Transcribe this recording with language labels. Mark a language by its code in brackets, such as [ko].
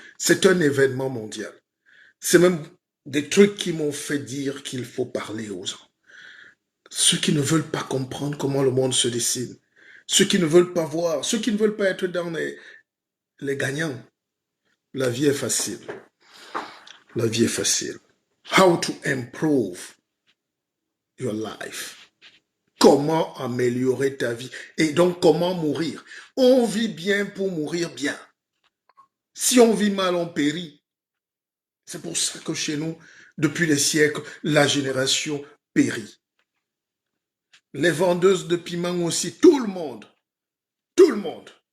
[fr] C'est un événement mondial. C'est même des trucs qui m'ont fait dire qu'il faut parler aux gens. Ceux qui ne veulent pas comprendre comment le monde se dessine. Ceux qui ne veulent pas voir. Ceux qui ne veulent pas être dans les gagnants. La vie est facile. La vie est facile. [en] How to improve your life. [fr] Comment améliorer ta vie. Et donc, comment mourir. On vit bien pour mourir bien. Si on vit mal, on périt. C'est pour ça que chez nous, depuis des siècles, la génération périt. Les vendeuses de piments aussi, tout le monde. Tout le monde.